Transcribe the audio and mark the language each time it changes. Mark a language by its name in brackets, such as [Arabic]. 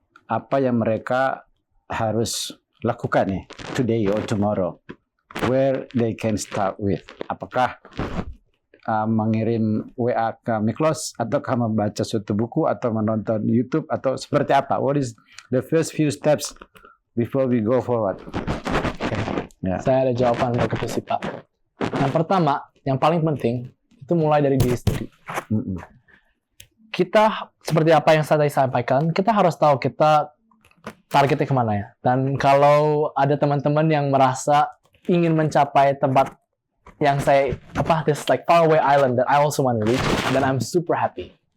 [Indonesian] apa yang mereka harus lakukan nih, [English] today or tomorrow, where they can start with. [Indonesian] Apakah mengirim WA ke Miklos, ataukah membaca suatu buku, atau menonton YouTube, atau seperti apa? [English] What is the first few steps before we go forward? [Indonesian] Ya. Saya ada jawaban untuk itu sih, Pak. Yang pertama, yang paling penting, itu mulai dari diri sendiri. Kita, seperti apa yang saya tadi sampaikan, kita harus tahu kita targetnya kemana ya. Dan kalau ada teman-teman yang merasa ingin mencapai tempat yang saya, [English] this like faraway island that I also want to reach, then I'm super happy.